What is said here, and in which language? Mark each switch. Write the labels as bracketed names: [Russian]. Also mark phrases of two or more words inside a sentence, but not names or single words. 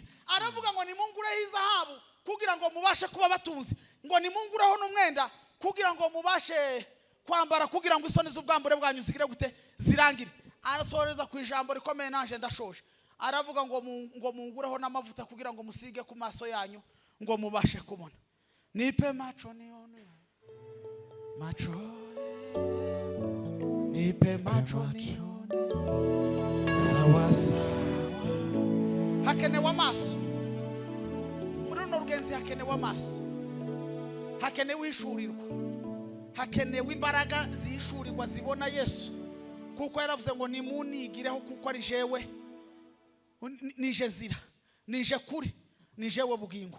[Rundi] Aravuga ngo nimungureho izahabu kugira ngo mubashe kuba batunzi, ngo nimungureho n'umwenda kugira ngo mubashe kwambara, kugira ngo isoni z'ubwambure bwanyu zigire gute zirangire. Arasoreza ku ijambo rikomeye, nanje ndashoje. Aravuga ngo mungureho n'amavuta kugira ngo musige ku maso yanyu ngo mubashe kubona. [Swahili] Nipe macho nione, macho nipe macho nione, sawa sawa. [Rundi] Hakenewe amaso muri runo rugenzi, hakenewe amaso, hakenewe ishurirwa, hakenewe imbaraga zishurirwa zibona Yesu, kuko yaravuze ngo nimunigireho kuko ari jewe nije nzira, nije kuri, nijewe bugingo.